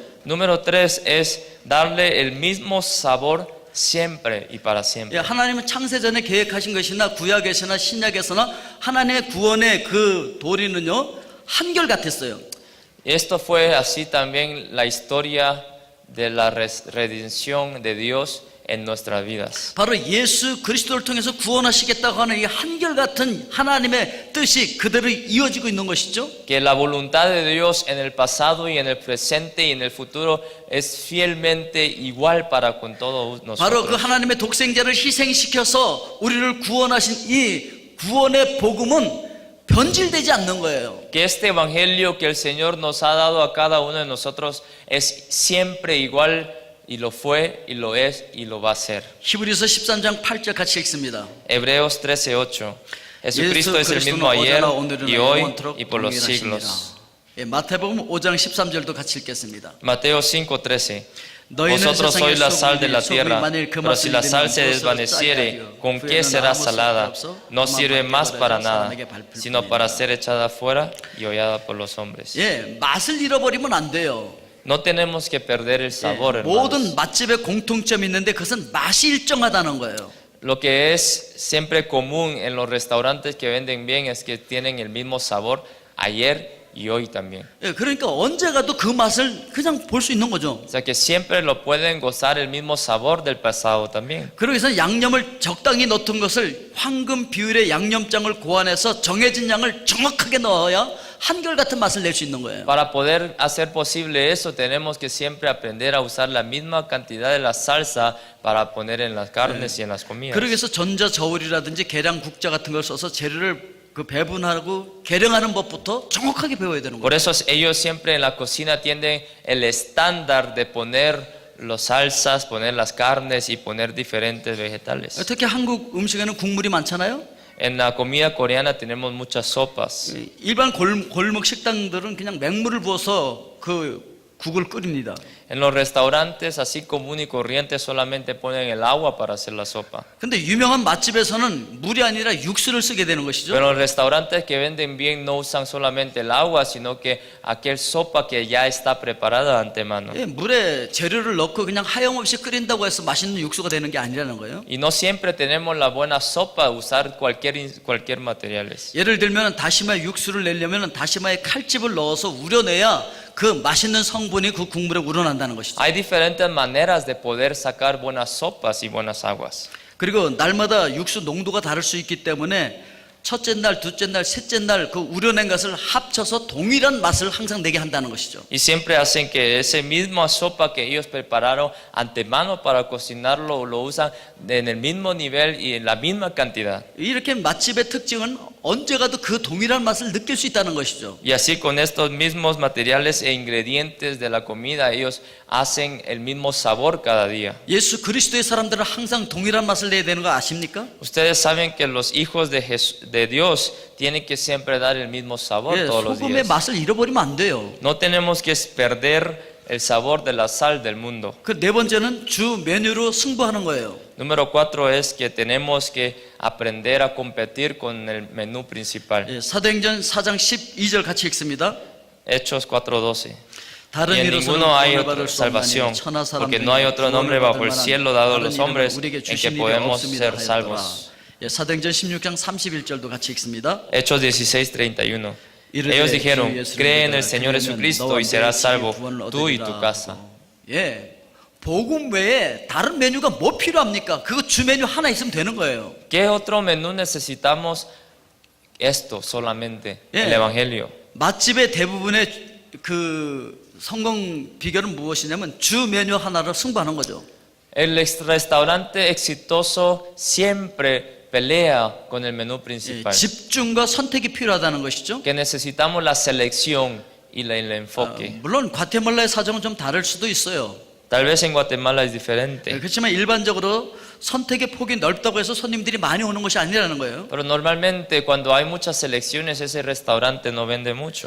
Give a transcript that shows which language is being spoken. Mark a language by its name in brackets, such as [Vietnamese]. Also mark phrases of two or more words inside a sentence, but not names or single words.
[Spanish] Número 3 es darle el mismo sabor siempre y para [Korean] 예, [Spanish] siempre. [Korean] 하나님은 창세전에 계획하신 것이나 구약에서나 신약에서나 하나님의 구원의 그 도리는요 한결같았어요. [Spanish] Esto fue así también la historia de la redención de Dios en nuestras vidas. [Korean] 바로 예수 그리스도를 통해서 구원하시겠다고 하는 이 한결같은 하나님의 뜻이 그대로 이어지고 있는 것이죠. [Spanish] Que la voluntad de Dios en el pasado y en el presente y en el futuro es fielmente igual para con todos [Korean] 바로 그 [Spanish] nosotros. [Korean] 하나님의 독생자를 희생시켜서 우리를 구원하신 이 구원의 복음은 변질되지 않는 거예요. [Spanish] Que este evangelio que el Señor nos ha dado a cada uno de nosotros es siempre igual, y lo fue, y lo es, y lo va a ser. [Korean] 히브리서 13장 8절 같이 읽습니다. [Spanish] Hebreos 13:8. Jesucristo es el mismo ayer y hoy y por los siglos. [Korean] 예, 마태복음 5장 13절도 같이 읽겠습니다. [Spanish] Mateo 5:13. [Korean] 너희는 [Spanish] Vosotros [Korean] 세상의 [Spanish] sois la sal de la [Korean] 소금이니 [Spanish] tierra, [Korean] 만일 그 [Spanish] pero si la [Korean] 맛을 [Spanish] sal se [Korean] 잃으면 [Spanish] desvaneciere, [Korean] 무엇으로 [Spanish] ¿con [Korean] 짜게 [Spanish] qué [Korean] 하리요? [Spanish] será [Korean] 후에는 [Spanish] salada? [Korean] 아무 쓸데없어 [Spanish] No sirve [Korean] 그만 [Spanish] más para [Korean] 밖에 [Spanish] nada, [Korean] 사람에게 밟힐 [Spanish] sino para [Korean] 뿐이니라. [Spanish] ser echada fuera y hollada por los hombres. [Korean] 예, 맛을 잃어버리면 안 돼요. [Spanish] No tenemos que perder el sabor, [Korean] 예, [Spanish] hermanos. [Korean] 모든 맛집에 공통점이 있는데 그것은 맛이 일정하다는 거예요. [Spanish] Lo que es siempre común en los restaurantes que venden bien es que tienen el mismo sabor ayer y hoy también. [Korean] 예, 그러니까 언제 가도 그 맛을 그냥 볼 수 있는 거죠. [Spanish] O sea que siempre lo pueden gozar el mismo sabor del pasado también. [Korean] 그러기 위해서 양념을 적당히 넣던 것을 황금 비율의 양념장을 고안해서 정해진 양을 정확하게 넣어야 한결같은 맛을 낼 수 있는 거예요. [Spanish] Para poder hacer posible eso, tenemos que siempre aprender a usar la misma cantidad de la salsa para poner en las carnes y en las comidas. [Korean] 그러기 위해서 전자 저울이라든지 계량 국자 같은 걸 써서 재료를 그 배분하고 계량하는 법부터 정확하게 배워야 되는 [Spanish] Por [Korean] 거예요. [Spanish] eso ellos siempre en la cocina tienen el estándar de poner las salsas, poner las carnes y poner diferentes vegetales. [Korean] 특히 한국 음식에는 국물이 많잖아요. [Spanish] En la comida coreana tenemos muchas sopas. [Korean] 일반 골목 식당들은 그냥 맹물을 부어서 그 국을 끓입니다. [Spanish] En los restaurantes así común y corriente solamente ponen el agua para hacer la sopa. [Korean] 근데 유명한 맛집에서는 물이 아니라 육수를 쓰게 되는 것이죠. [Spanish] Pero los restaurantes que venden bien no usan solamente el agua, sino que aquel sopa que ya está preparada de antemano. [Korean] 예, 물에 재료를 넣고 그냥 하염없이 끓인다고 해서 맛있는 육수가 되는 게 아니라는 거예요. [Spanish] Y no siempre tenemos la buena sopa, usar cualquier materiales. [Korean] 예를 들면 다시마 육수를 내려면 다시마에 칼집을 넣어서 우려내야 그 맛있는 성분이 그 국물에 우러난다는 것이죠. [Spanish] Hay diferentes maneras de poder sacar buenas sopas y buenas aguas. [Korean] 그리고 날마다 육수 농도가 다를 수 있기 때문에 첫째 날, 둘째 날, 셋째 날 그 우려낸 것을 합쳐서 동일한 맛을 항상 내게 한다는 것이죠. [Spanish] Y siempre hacen que esa misma sopa que ellos prepararon antemano para cocinarlo, lo usan en el mismo nivel y en la misma cantidad. [Korean] 이렇게 맛집의 특징은 언제 가도 그 동일한 맛을 느낄 수 있다는 것이죠. [Spanish] Y así con estos mismos materiales e ingredientes de la comida, ellos hacen el mismo sabor cada día. [Korean] 예수 그리스도의 사람들은 항상 동일한 맛을 내야 되는 거 아십니까? [Spanish] Ustedes saben que los hijos de Dios tienen que siempre dar el mismo sabor [Korean] 예, [Spanish] todos los [Korean] 소금의 [Spanish] días. [Korean] 맛을 잃어버리면 안 돼요. [Spanish] No tenemos que perder el sabor de la sal del mundo. [Korean] 그 네 번째는 주 메뉴로 승부하는 거예요. [Spanish] Número 4 es que tenemos que aprender a competir con el menú principal. [Korean] 예, 사도행전 4장 12절 같이 읽습니다. [Spanish] Hechos 4:12. [Korean] 다른 [Spanish] Y en [Korean] 이로서는 [Spanish] ninguno hay [Korean] 구원을 [Spanish] otra [Korean] 받을 수 없나니 [Spanish] salvación, [Korean] 천하 [Spanish] porque no hay otro nombre bajo el cielo dado a los hombres en que podemos ser salvos. [Korean] 예, 사도행전 16장 31절도 같이 읽습니다. [Spanish] Hechos 16:31. Ellos dijeron, cree en el Señor Jesucristo y serás salvo, tú y tu casa. [Korean] 예, 복음 외에 다른 메뉴가 뭐 필요합니까? 그거 주 메뉴 하나 있으면 되는 거예요. [Spanish] ¿Qué otro menú necesitamos? Esto solamente, Yeah. el Evangelio. [Korean] 맛집의 대부분의 그 성공 비결은 무엇이냐면 주 메뉴 하나로 승부하는 거죠. [Spanish] El restaurante exitoso siempre pelea con el menú [Korean] 예, [Spanish] principal. [Korean] 집중과 선택이 필요하다는 것이죠. [Spanish] Que necesitamos la selección y el enfoque. [Korean] 물론 과테말라의 사정은 좀 다를 수도 있어요. [Spanish] Tal vez en Guatemala es [Korean] 예, [Spanish] diferente, [Korean] 그렇지만 일반적으로 선택의 폭이 넓다고 해서 손님들이 많이 오는 것이 아니라는 거예요. [Spanish] pero normalmente cuando hay muchas selecciones ese restaurante no vende mucho.